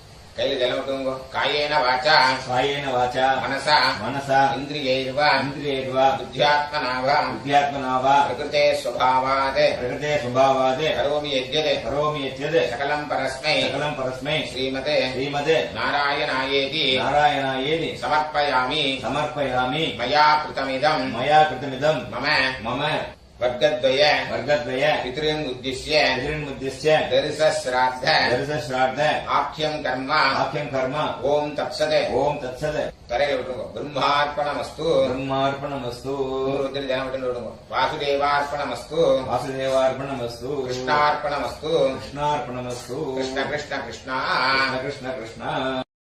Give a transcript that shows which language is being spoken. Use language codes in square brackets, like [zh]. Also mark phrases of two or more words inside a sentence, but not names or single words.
[ta] கையில ஜலம் விட்டுங்க. [sa] कायेन वाचा कायेन वाचा மனசா मनसा இந்திரியைர்வ इन्द्रियैर्वा बुद्ध्यात्मना वा बुद्ध्यात्मना वा प्रकृते स्वभावात् प्रकृते स्वभावादे करोमि यद्यत् करोमि यद्यद् सकलं परस्मै सकलं परस्मै ஸ்ரீமதே श्रीमते நாராயணாயேதி नारायणायेति சமர்ப்பயாமி समर्पयामि मया कृतमिदम् मया कृतमिदम् மம मम வர்க்கத்வய वर्गद्वय पितॄन् उद्दिश्य पितृन्मुद्दिश्य தரிசஸ்ராத்த दर्शश्राद्ध आख्यं कर्म आख्यं कर्म ओम् तत्सत् ओम तत्सत् [ta] தரையில விட்டுருங்க. பிரம்மார்ப்பணமஸ்து [sa] ब्रह्मार्पणमस्तु [ta] நூறு ஜனம் விட்டு விடுங்க. வாசுதேவார்ப்பணமஸ்து [sa] वासुदेवार्पणमस्तु கிருஷ்ணார்ப்பணமஸ்து कृष्णार्पणमस्तु कृष्ण कृष्ण कृष्णा कृष्ण कृष्ण कृष्ण